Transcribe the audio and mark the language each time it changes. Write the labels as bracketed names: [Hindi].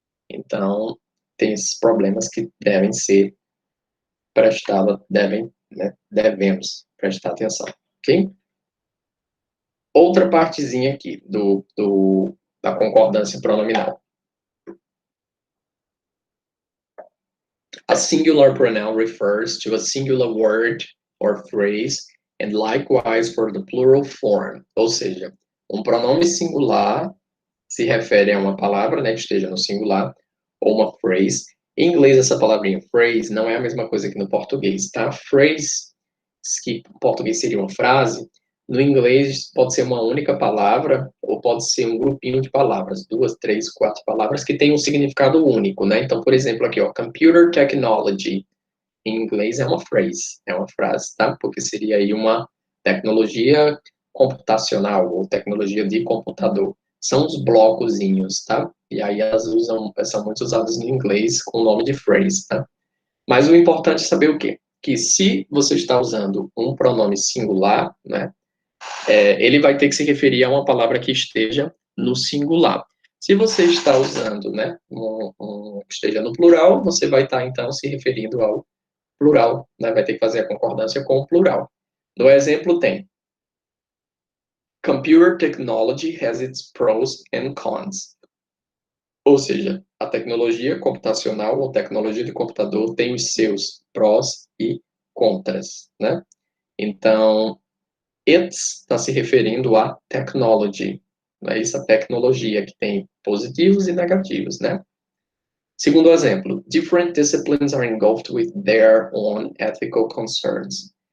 [Portuguese] Então, tem esses problemas que devem ser prestados, né, devemos prestar atenção, ok? Outra partezinha aqui da concordância pronominal. [English] A singular pronoun refers to a singular word or phrase, and likewise for the plural form. [Portuguese] Ou seja, um pronome singular se refere a uma palavra, né, que esteja no singular, ou uma phrase. Em inglês, essa palavrinha phrase não é a mesma coisa que no português, tá? Phrase, que em português seria uma frase, no inglês pode ser uma única palavra, ou pode ser um grupinho de palavras, duas, três, quatro palavras, que tem um significado único, né? Então, por exemplo, aqui, ó, computer technology, em inglês é uma phrase, é uma frase, tá? Porque seria aí uma tecnologia computacional, ou tecnologia de computador. São os blocozinhos, tá? E aí elas são muito usadas no inglês com o nome de phrase, tá? Mas o importante é saber o quê? que se você está usando um pronome singular, né, ele vai ter que se referir a uma palavra que esteja no singular. Se você está usando, né, que esteja no plural, você vai estar, então, se referindo ao plural, né, vai ter que fazer a concordância com o plural. No exemplo tem: [English] Computer technology has its pros and cons. [Portuguese] Ou seja, a tecnologia computacional ou tecnologia de computador tem os seus prós e contras, né? Então, it's está se referindo a technology, né? Isso, a tecnologia que tem positivos e negativos, né? Segundo exemplo, [English] different disciplines are engulfed with their own ethical concerns.